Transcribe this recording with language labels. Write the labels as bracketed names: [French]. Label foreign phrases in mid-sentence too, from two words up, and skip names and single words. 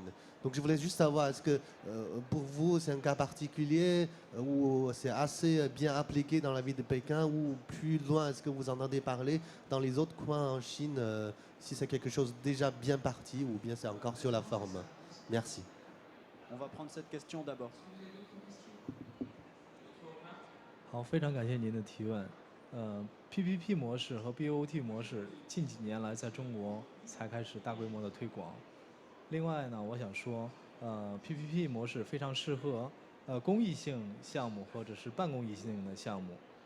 [French] Donc je voulais juste savoir, est-ce que pour vous c'est un cas particulier ou c'est assez bien appliqué dans la ville de Pékin, ou plus loin, est-ce que vous entendez parler dans les autres coins en Chine, si c'est quelque chose déjà bien parti ou bien c'est encore sur la forme? Merci. On va prendre cette question d'abord. [Chinese] 好，非常感谢您的提问。PPP 模式和 BOT 模式近几年来在中国才开始大规模的推广。另外呢，我想说，PPP 模式非常适合公益性项目或者是半公益性的项目。